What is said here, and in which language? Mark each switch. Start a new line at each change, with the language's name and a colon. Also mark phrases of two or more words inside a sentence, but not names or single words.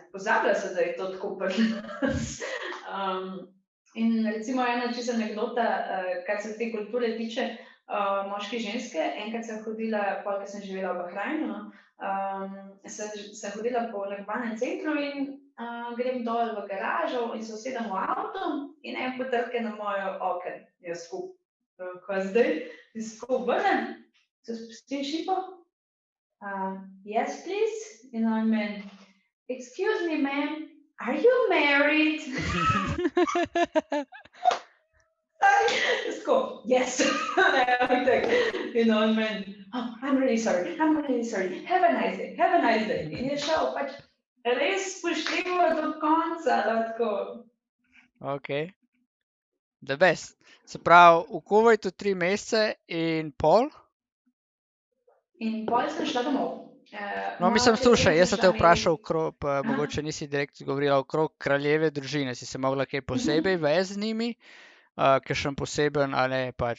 Slovenian: Pozabila se, da je to tako pri nas. In recimo ena čisto anekdota, kar se te kulture tiče, moški, ženske, enkrat sem hodila, pol, ko sem živela v Bahrajnu, sem hodila po nakupnem centru in grem dol v garažo in se usedem v avto in en potrka na mojo okno. Jaz skup, kaj zdaj? Jaz skup vrnem, se spustim šipo.
English: Yes, please.
Slovenian: In on meni,
English: excuse me, ma'am, are you married?
Slovenian: Jaz tako, yes. In on meni,
English: I'm really sorry, have a nice day.
Slovenian: In je šel pač res spoštljivo do konca, tako.
English: Ok. The best.
Slovenian: Se pravi, v Kuvajtu 3 mesece in pol? In pol sem šla domov. No, mislim, slušaj, jaz sem te vprašal pa mogoče nisi direkt govorila okrog kraljeve družine. Si se mogla kaj posebej vez z njimi? Kakšen poseben, a ne, pač?